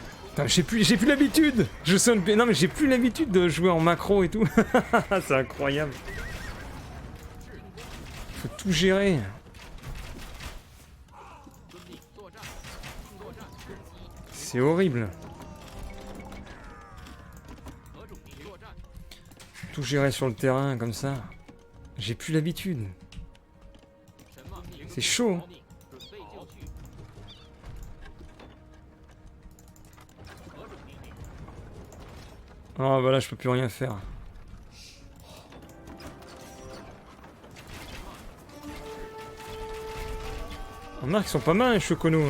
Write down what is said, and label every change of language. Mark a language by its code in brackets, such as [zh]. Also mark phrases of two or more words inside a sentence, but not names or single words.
[fr] Putain, j'ai plus l'habitude. Non mais j'ai plus l'habitude de jouer en macro et tout. C'est incroyable. Faut tout gérer. [zh] 遵命作战，作战，攻击， [fr] C'est horrible. [zh] 何种命令？作战， [fr] Tout gérer sur le terrain comme ça. J'ai plus l'habitude. [zh] 什么命令？ [fr] C'est chaud. [zh] 遵命，准备就绪。何种命令？ [fr] Ah voilà, je peux plus rien faire. On remarque qu'ils sont pas mal les choconos.